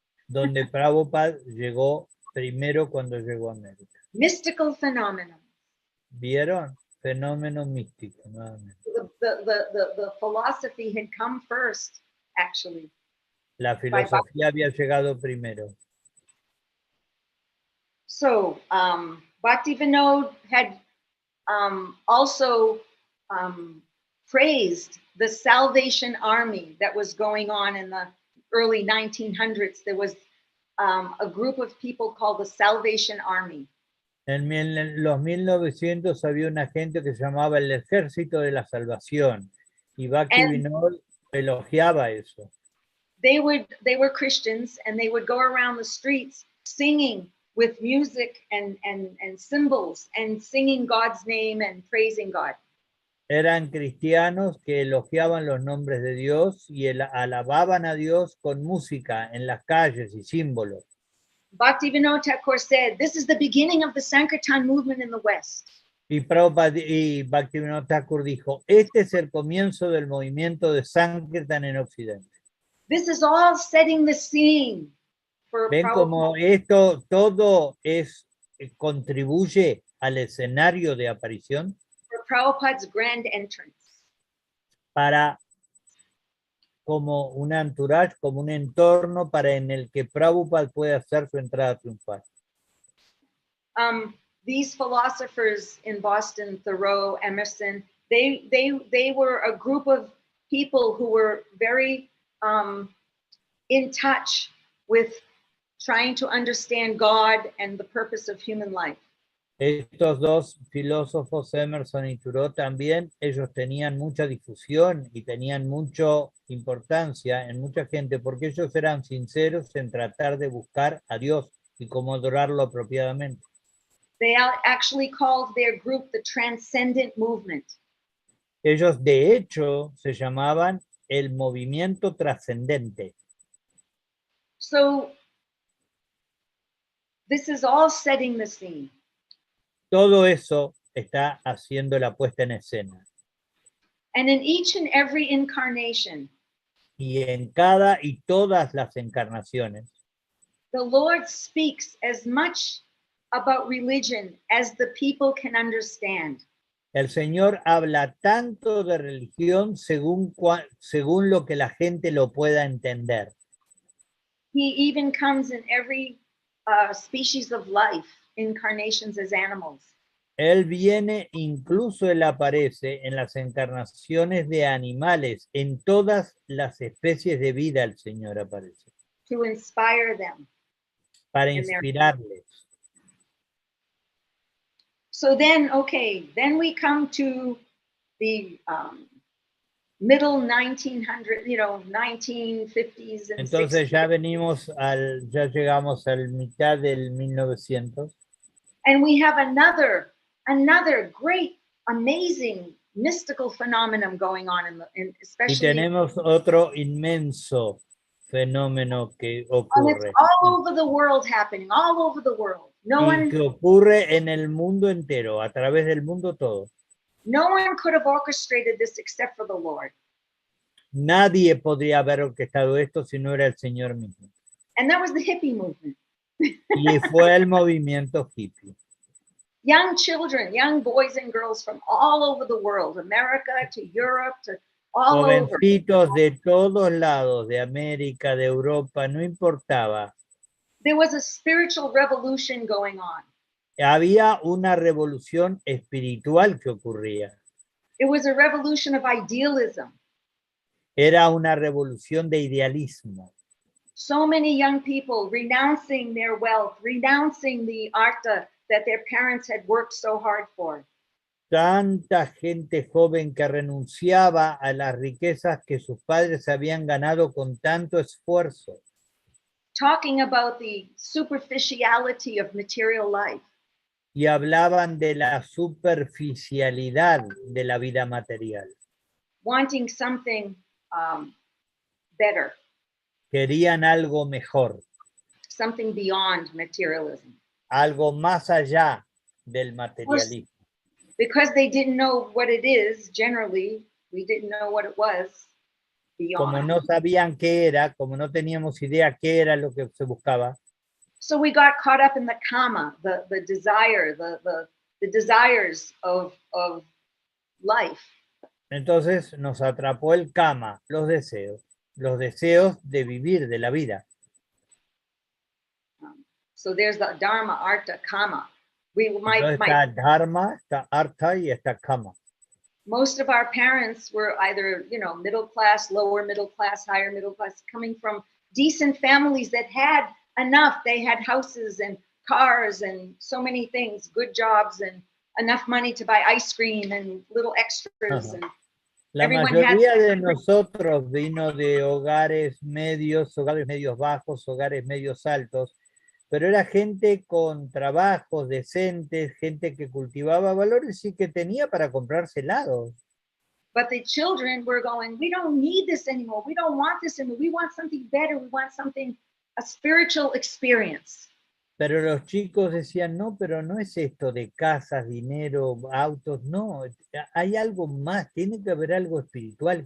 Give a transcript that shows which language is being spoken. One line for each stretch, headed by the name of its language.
Spanish: donde Prabhupada llegó primero cuando llegó a América.
English: Mystical phenomenon.
Spanish: ¿Vieron? Fenómeno místico, nuevamente.
English: The philosophy had come first, actually.
Spanish: La filosofía había llegado primero.
English: So, Bhakti Vinod had also praised the Salvation Army that was going on in the early 1900s. There was a group of people called the Salvation Army.
Spanish: En los 1900 había una gente que se llamaba el Ejército de la Salvación y Bhakti Vinod elogiaba eso.
English: They were Christians and they would go around the streets singing with music and cymbals and singing God's name and praising God.
Spanish: Eran cristianos que elogiaban los nombres de Dios y alababan a Dios con música en las calles y símbolos.
English: Bhakti Vinod Thakur said, this is the beginning of the Sankirtan movement in the West.
Spanish: Y Prabhupada y Bhakti Vinod Thakur dijo, este es el comienzo del movimiento de Sankirtan en Occidente.
English: This is all setting the scene for
Spanish: Ven como esto todo contribuye al escenario de aparición.
English: For Prabhupada's grand entrance.
Spanish: Para como un entourage, como un entorno en el que Prabhupada puede hacer su entrada triunfal.
English: These philosophers in Boston, Thoreau, Emerson, they were a group of people who were very in touch with trying to understand God and the purpose of human life.
Spanish: Estos dos filósofos, Emerson y Thoreau, también ellos tenían mucha difusión y tenían mucha importancia en mucha gente porque ellos eran sinceros en tratar de buscar a Dios y cómo adorarlo apropiadamente.
English: They actually called their group the Transcendent Movement.
Spanish: Ellos de hecho se llamaban el movimiento trascendente.
English: So this is all setting the scene.
Spanish: Todo eso está haciendo la puesta en escena.
English: And in each and every incarnation,
Spanish: y en cada y todas las encarnaciones,
English: the Lord speaks as much about religion as the people can understand.
Spanish: el Señor habla tanto de religión según lo que la gente lo pueda entender.
English: He even comes in every species of life, incarnations as animals.
Spanish: Él viene, incluso él aparece en las encarnaciones de animales, en todas las especies de vida el Señor aparece.
English: To inspire them.
Spanish: Para inspirarles.
English: So then, then we come to the middle 1950s and
Spanish: Entonces
English: 60s.
Spanish: ya llegamos al mitad del 1900.
English: And we have another great, amazing, mystical phenomenon going on especially.
Spanish: Y tenemos otro inmenso fenómeno que ocurre.
English: And it's all over the world happening, all over the world.
Spanish: Que ocurre en el mundo entero, a través del mundo todo.
English: No one could have orchestrated this except for the Lord.
Spanish: Nadie podría haber orquestado esto si no era el Señor mismo.
English: And that was the hippie movement.
Spanish: Y fue el movimiento hippie.
English: Young children, young boys and girls from all over the world, America to Europe to all over.
Spanish: Jovencitos de todos lados, de América, de Europa, no importaba.
English: There was a spiritual revolution going on.
Spanish: había una revolución espiritual que ocurría.
English: It was a revolution of idealism.
Spanish: Era una revolución de idealismo.
English: So many young people renouncing their wealth, renouncing the artha that their parents had worked so hard for.
Spanish: Tanta gente joven que renunciaba a las riquezas que sus padres habían ganado con tanto esfuerzo.
English: Talking about the superficiality of material life.
Spanish: Y hablaban de la superficialidad de la vida material.
English: Wanting something better.
Spanish: Querían algo mejor.
English: Something beyond materialism.
Spanish: Algo más allá del materialismo.
English: Because they didn't know what it is, generally, we didn't know what it was beyond.
Spanish: Como no sabían qué era, como no teníamos idea qué era lo que se buscaba.
English: So we got caught up in the kama, the desire, the desires of life.
Spanish: Entonces nos atrapó el kama, los deseos de vivir, de la vida.
English: So there's the dharma, artha, kama.
Spanish: Está dharma, está artha y está kama.
English: Most of our parents were either, middle class, lower middle class, higher middle class, coming from decent families that had enough. They had houses and cars and so many things, good jobs and enough money to buy ice cream and little extras. And
Spanish: la mayoría de nosotros vino de hogares medios bajos, hogares medios altos, pero era gente con trabajos decentes, gente que cultivaba valores y que tenía para comprarse helados.
English: But the children were going, we don't need this anymore. We don't want this anymore. We want something better. We want something, a spiritual experience.
Spanish: Pero los chicos decían, no, pero no es esto de casas, dinero, autos, no. Hay algo más, tiene que haber algo espiritual.